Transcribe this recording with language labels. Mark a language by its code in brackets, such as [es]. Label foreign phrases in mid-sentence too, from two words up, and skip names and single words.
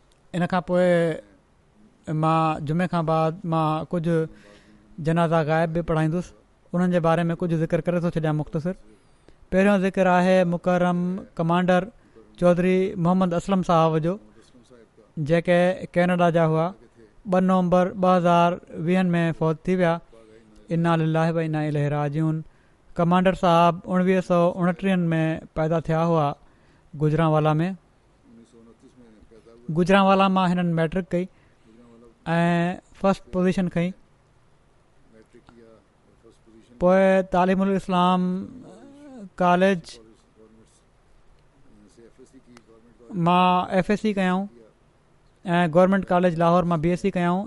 [sd] इन खां पोइ मां जुमे खां बाद मां कुझु जनाज़ा ग़ाइब बि पढ़ाईंदुसि। उन्हनि जे बारे में कुझु ज़िक्र करे थो छॾियां मुख़्तसिर। पहिरियों ज़िक्र आहे मुकरम कमांडर चौधरी मोहम्मद असलम साहब जो, जेके कैनेडा जा हुआ। 2 नवंबर 2020 में फ़ौत थी विया। [ar] إنا لله وإنا إليه راجعون. [sd] कमांडर साहब 1929 में पैदा थिया हुआ गुजरांवाला में। गुजरांवाला मां हिननि मैट्रिक कई ऐं फस्ट पोज़ीशन खई। पोइ तालीमुल इस्लाम कॉलेज मां FSC कयऊं ऐं गवर्नमेंट कॉलेज लाहौर मां BSc कयऊं।